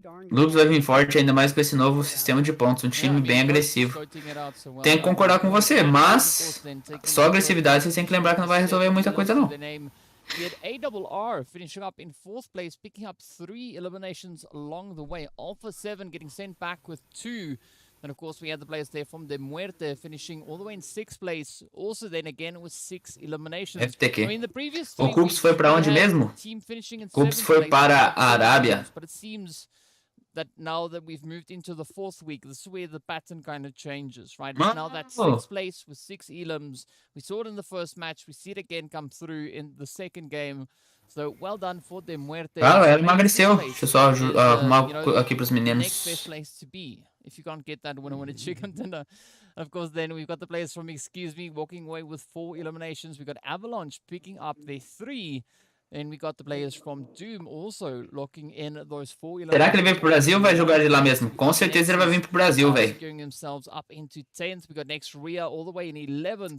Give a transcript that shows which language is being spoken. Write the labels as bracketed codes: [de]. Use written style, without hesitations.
[pt] Loops vai vir forte ainda mais com esse novo sistema de pontos, um time bem agressivo. Tenho que concordar com você, mas só agressividade vocês têm que lembrar que não vai resolver muita coisa não. [en] We had ARR finishing up in 4th place, picking up 3 eliminations along the way. Alpha 7 getting sent back with 2. And of course we had the players there from DeMuerte finishing all the way in 6th place. Also then again with 6 eliminations. FTQ. I mean, the previous [pt] O Cups foi para onde mesmo? Cups foi para a Arábia. [en] But it seems that now that we've moved into the 4th week, this is where the pattern kind of changes, right? Now that 6th place with 6 elims. We saw it in the first match. We see it again come through in the second game. So well done for DeMuerte. [pt] Ela emagreceu. Deixa eu só arrumar aqui pros meninos. [en] Next best place to be. if you can't get that winner chicken dinner. Of course, then we've got the players from Excuse Me walking away with 4 eliminations. We've got Avalanche picking up their 3. And we got the players from Doom also locking in those 4 eliminations. [pt] Será que ele vem pro Brasil ou vai jogar de lá mesmo? Com certeza ele vai vir pro Brasil, velho. [en] Themselves up into 10th. We got next Rüya all the way in 11th.